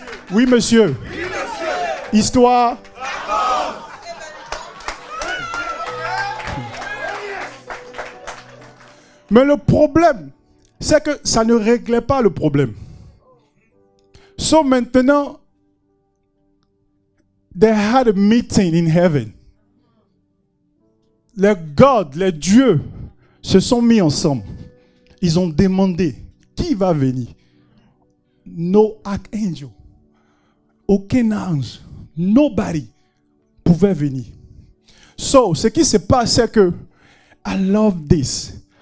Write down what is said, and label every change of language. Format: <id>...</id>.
<fr>Oui, monsieur. Oui, monsieur. Histoire. Mais le problème, c'est que ça ne réglait pas le problème.</fr> <en>So maintenant, they had a meeting in heaven.</en> <fr>Les gods, les dieux se sont mis ensemble. Ils ont demandé qui va venir.</fr> <en>No archangel.</en> <fr>Aucun ange, nobody pouvait venir. So, ce qui se passe, c'est que</fr> <en>I love this.</en>